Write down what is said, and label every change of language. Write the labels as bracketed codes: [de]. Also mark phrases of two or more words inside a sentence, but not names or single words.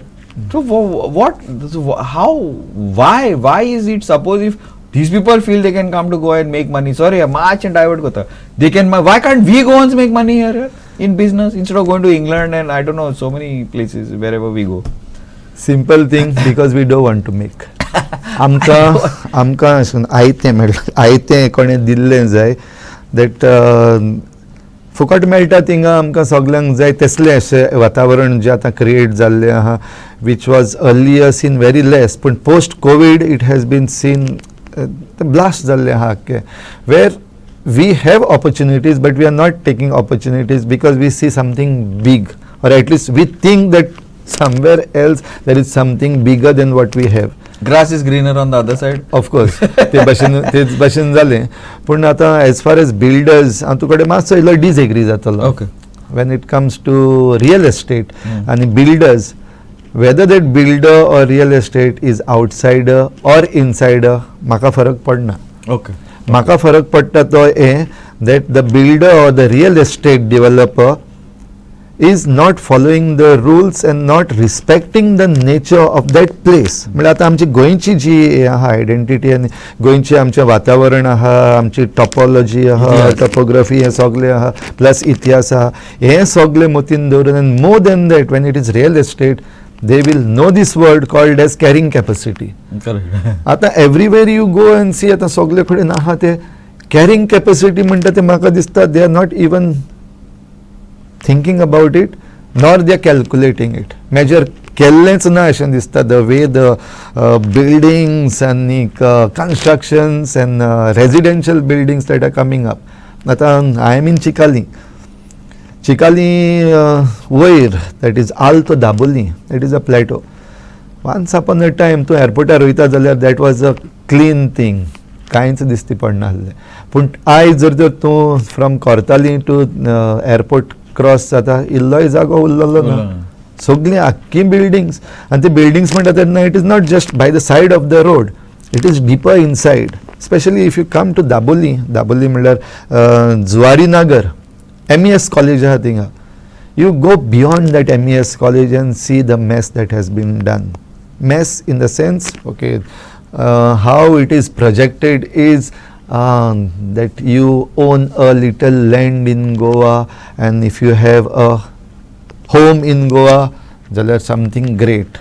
[en] So what? So how? Why is it? Suppose if these people feel they can come to Goa and make money, sorry, March and divert kota. They can. Why can't we Goans make money here? In business, instead of going to England and I don't know, so many places wherever we go. Simple thing, because we don't want to make. [kok] आमकां आयतें कोणें दिल्लें जाय, दॅट फुकट मेळटा थिंगा आमकां सगल्यांक जाय तसलें अशें वातावरण जें आतां क्रिएट जाल्लें आहा, [en] which was earlier seen very less, पूण post Covid it has been seen blast [kok] जाल्लें आहा आख्खें, [en] वेर we have opportunities, but we are not taking opportunities because we see something big, or at least we think that somewhere else there is something bigger than what we have. Grass is greener on the other side. Of course, [kok] ते भाशेन जालें, पूण आतां [en] as far as builders, [kok] हांव तुका कडेन मातसो इल्लो डिसएग्री जातलो. [en] Okay. When it comes to real estate and builders, whether that builder or real estate is outsider or insider, [kok] म्हाका फरक पडना. [en] Okay. [kok] म्हाका फरक पडटा तो हें [en] that the builder or the real estate developer is not following the rules and not respecting the nature of that place. [kok] म्हणजे आतां आमची गोंयची जी आहा आयडेंटिटी आनी गोंयचें आमचें वातावरण आहा, आमची टॉपोलॉजी आहा, टॉपोग्राफी हें सगलें आहा, प्लस इतिहास आहा, हें सगलें मतीन दवरून, आनी [en] more than that when it is real estate, they will know this word called as carrying capacity. Correct. आता everywhere you go and see, [kok] आता सगळे कडेन आहा ते [en] carrying capacity [kok] म्हणटा ते म्हाका दिसता [en] they are not even thinking about it, nor they are calculating it. [kok] Measure केल्लेंच ना अशें दिसता, [en] the way the buildings and constructions and residential buildings that are coming up. आता I am in Chikali Vair, that is Alto Daboli, that is a plateau. Once upon a time, to airport [kok] रोयता जाल्यार [en] that was a clean thing. [kok] कांयच दिसती पडनासलें. पूण आयज जर तूं [en] from Cortalim to airport cross [kok] जाता, इल्लोय जागो उरलेलो ना. सगळीं आख्खी बिल्डिंग्स, आनी ती बिल्डिंग्स म्हणटा तेन्ना [en] it is not just by the side of the road, it is deeper inside. specially if you come to Dabolim [kok] म्हणल्यार जुवारी नगर, MES college आहा थिंगा. [en] You go beyond that MES college and see the mess that has been done. Mess in the sense, okay, how it is projected is that you own a little land in Goa, and if you have a home in Goa, that's something great.